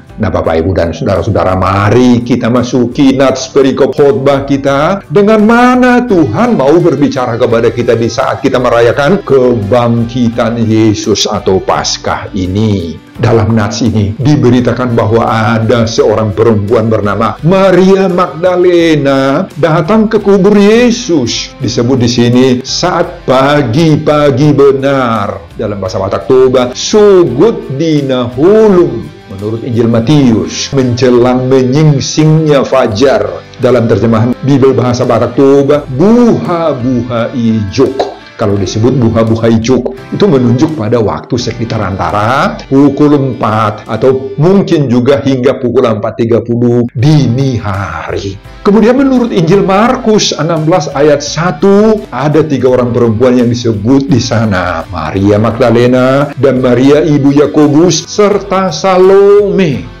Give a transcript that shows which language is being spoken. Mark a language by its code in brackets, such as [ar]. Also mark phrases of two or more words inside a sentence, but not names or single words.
[id] Nah, Bapak, Ibu, dan saudara-saudara, mari kita masuki nats perikop khotbah kita, dengan mana Tuhan mau berbicara kepada kita di saat kita merayakan kebangkitan Yesus atau Paskah ini. Dalam nats ini diberitakan bahwa ada seorang perempuan bernama Maria Magdalena datang ke kubur Yesus. Disebut di sini saat pagi-pagi benar. Dalam bahasa Batak Toba, [bbc] sugut dina hulung. [id] Menurut Injil Matius, menjelang menyingsingnya fajar. Dalam terjemahan Bibel bahasa Batak Toba, [bbc] buha-buha ijuk. [id] Kalau disebut [bbc] buha-buha ijuk, [id] itu menunjuk pada waktu sekitar antara pukul 4 atau mungkin juga hingga pukul 4.30 dini hari. Kemudian menurut Injil Markus 16 ayat 1, ada 3 orang perempuan yang disebut di sana. Maria Magdalena dan Maria ibu Yakobus serta Salome.